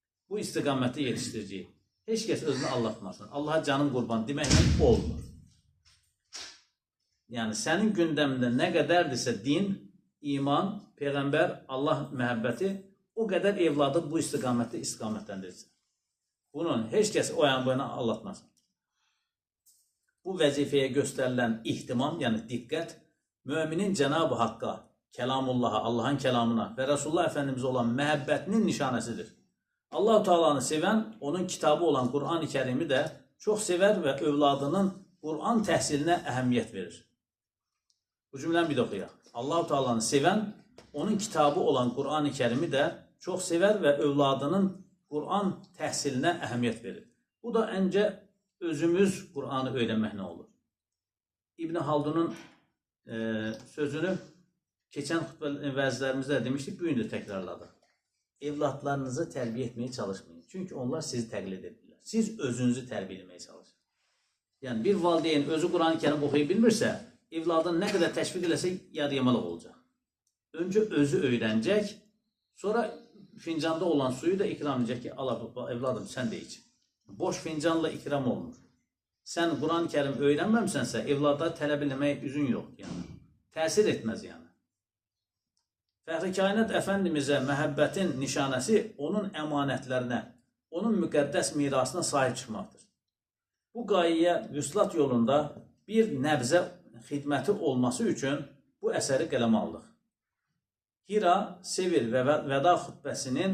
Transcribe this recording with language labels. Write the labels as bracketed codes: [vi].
[az] Bu istiqaməti yetişdirəcəyik. Heç kəs özünü allatmasın. Allaha canım qurban deməklə olmur. Yəni, sənin gündəmində nə qədərdirsə din, iman, Peyğəmbər, Allah məhəbbəti, o qədər evladı bu istiqamətdə istiqamətləndirəcək. Bunun heç kəs o yan boyuna allatmasın. Bu vəzifəyə göstərilən ihtimam, yəni diqqət, müminin Cənab-ı Haqqa, Kəlamullaha, Allahın kəlamına və Resulullah Efendimizə olan məhəbbətinin nişanəsidir. Allah-u Teala'nı sevən, onun kitabı olan Qur'an-ı Kərimi də çox sevər və övladının Qur'an təhsilinə əhəmiyyət verir. Bu cümləni bir də oxuyaq. Allah-u Teala'nı sevən, onun kitabı olan Qur'an-ı Kərimi də çox sevər və övladının Qur'an təhsilinə əhəmiyyət verir. Bu da əncə özümüz Qur'anı öyrənməklə olur. İbn Haldun'un sözünü keçən vəzlərimizdə demişdik, bu gün də təkrarladıq. Evlatlarınızı tərbiyə etməyə çalışmayın. Çünki onlar sizi təqlid edirlər. Siz özünüzü tərbiyə etməyə çalışın. Yəni, bir valideyn özü Qur'an-ı Kərim oxuya bilmirsə, evladını nə qədər təşviq eləsə, yarıyamalıq olacaq. Öncə özü öyrənəcək, sonra [tr] fincanda olan suyu da ikram edecek ki, ala evladım sen de iç. [az] Boş fincanla ikram olunur. [tr] Sen Kur'an-ı Kerim öğrenmemişsense evlada tələb eləməyə üzün yok yani. Təsir etmez yani. [az] Fəxri Kainat Əfəndimizə məhəbbətin nişanəsi onun əmanətlərinə, onun müqəddəs mirasına sahib çıxmaqdır. Bu qayəyə vüslat yolunda bir nəbzə xidməti olması üçün bu əsəri qələmə aldıq. Hira, Sevir və Vəda xutbəsinin